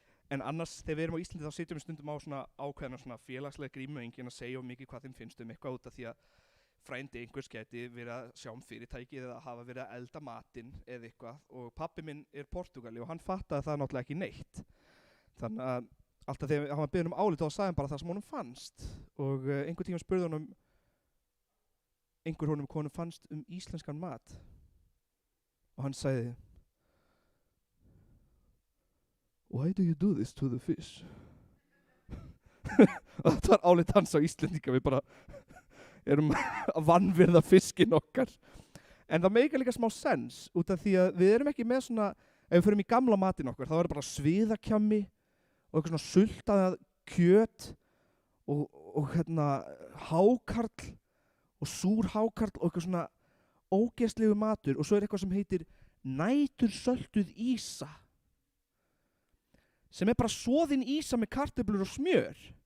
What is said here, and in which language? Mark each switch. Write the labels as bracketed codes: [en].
[is] En annars, þegar við erum á Íslandi þá sitjum við stundum á svona ákveðna svona félagslega grímu, enginn að segja mikið hvað þeim finnst eitthvað út af því að frændi einhvers gæti verið að sjá fyrirtækið eða hafa verið að elda matinn eða eitthvað. Og pabbi minn er Portúgali og hann fattaði það náttúrulega ekki neitt. Þannig að alltaf þegar hann var beðinn álit þá sagði hann bara það sem honum fannst. Og einhver tíma spurði honum hvað honum fannst íslenskan mat. Og hann sagði, [en] Why do you do this to the fish? [is] Og þetta var álit hans á Íslendinga, við bara erum að vanvirða fiskinn okkar. En það meikar líka smá sens út af því að við erum ekki með svona, ef við förum í gamla matinn okkar, þá er bara sviðakjammi og eitthvað svona sultað kjöt og hákarl og súr hákarl og eitthvað svona ógeðslegu matur og svo er eitthvað sem heitir nætursöltuð ýsa sem er bara soðin ýsa með kartöflur og smjör.